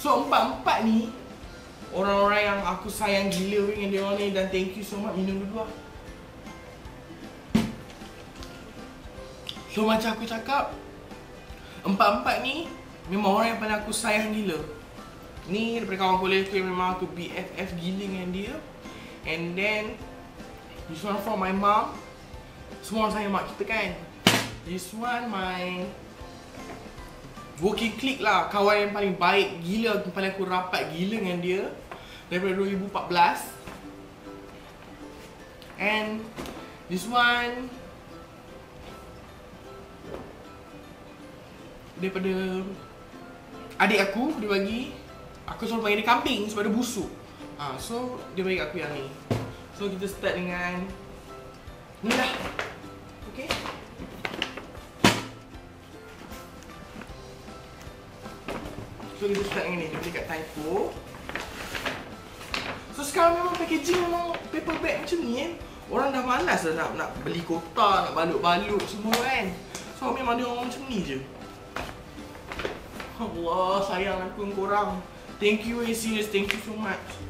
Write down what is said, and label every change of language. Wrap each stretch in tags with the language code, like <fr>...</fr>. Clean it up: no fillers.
<ms>So 4 ni orang-orang yang aku sayang gila dengan dia orang ni. Dan</ms> <en>thank you so much.</en> <ms>Minum dulu lah. So macam aku cakap, 4 ni memang orang yang paling aku sayang gila. Ni daripada kawan kuliah aku yang memang aku BFF gila dengan dia.</ms> <en>And then this one from my mom.</en> <ms>Semua orang sayang mak kita kan.</ms> <en>This one my working clique</en> <ms>lah. Kawan yang paling baik gila, paling aku rapat gila dengan dia daripada 2014.</ms> <en>And this one</en> <ms>daripada adik aku, dia bagi. Aku selalu panggil dia kambing sebab dia busuk. So dia bagi aku yang ni. So kita start dengan ni lah.</ms> <en>Okay.</en> <ms>So kita start dengan ni. Dia beli kat Typo. So sekarang memang packaging memang paper bag macam ni kan. Orang dah malas lah nak beli kotak, nak balut-balut semua kan. So memang dia orang macam ni je. Allah, sayang aku dengan korang.</ms> <en>Thank you serious, thank you so much.</en>